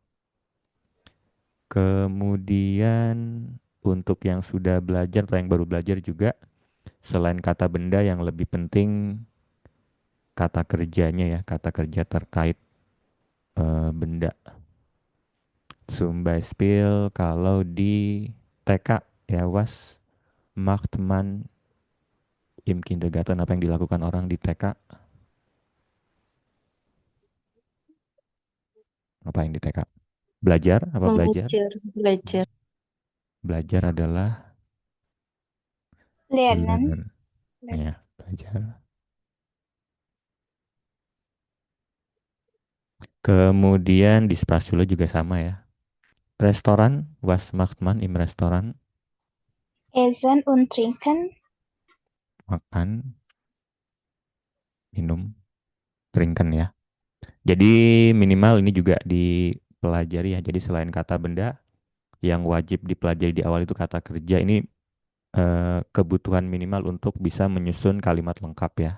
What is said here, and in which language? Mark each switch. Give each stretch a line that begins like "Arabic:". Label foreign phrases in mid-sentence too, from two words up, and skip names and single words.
Indonesian: Kemudian untuk yang sudah belajar atau yang baru belajar juga, selain kata benda yang lebih penting kata kerjanya ya, kata kerja terkait benda.
German: Zum Beispiel
Indonesian: kalau di TK ya,
German: was macht man
Indonesian: im Kindergarten, apa yang dilakukan orang di TK? Apa yang di TK? Belajar apa belajar? Mengajar. Belajar. Belajar adalah
German: Lernen.
Indonesian: learn ya, belajar. Kemudian di Sprachschule juga sama ya. Restoran,
German: was macht man im Restoran? Essen und trinken.
Indonesian: Makan, minum, trinken ya. Jadi minimal ini juga dipelajari ya. Jadi selain kata benda, yang wajib dipelajari di awal itu kata kerja. Ini kebutuhan minimal untuk bisa menyusun kalimat lengkap ya.